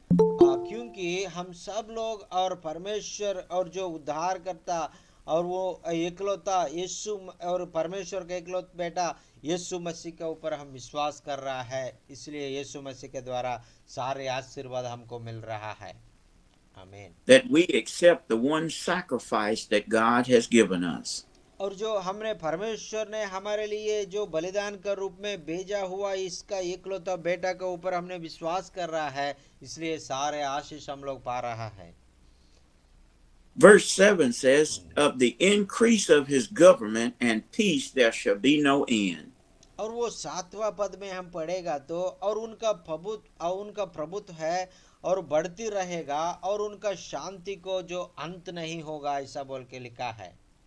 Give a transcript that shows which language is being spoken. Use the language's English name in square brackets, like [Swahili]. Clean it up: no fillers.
[Hindi] क्योंकि हम सब लोग और परमेश्वर और जो उद्धार करता और वो एकलौता यीशु और परमेश्वर का एकलौता बेटा यीशु मसीह के ऊपर हम विश्वास कर रहा है, इसलिए यीशु मसीह के द्वारा सारे आशीर्वाद हमको मिल रहा है। आमीन। [English] That we accept the one sacrifice that God has given us. [Hindi] और जो हमने परमेश्वर ने हमारे लिए जो बलिदान का रूप में भेजा हुआ इसका एकलौता बेटा के ऊपर हमने विश्वास कर रहा है, इसलिए सारे आशीष हम लोग पा रहा है। [English] Verse 7 says, "Of the increase of his government and peace there shall be no end." [Hindi] और वो 7वां पद में हम पढ़ेगा तो और उनका प्रभुत्व है और बढ़ती रहेगा और उनका शांति को जो अंत नहीं होगा, ऐसा बोल के लिखा है।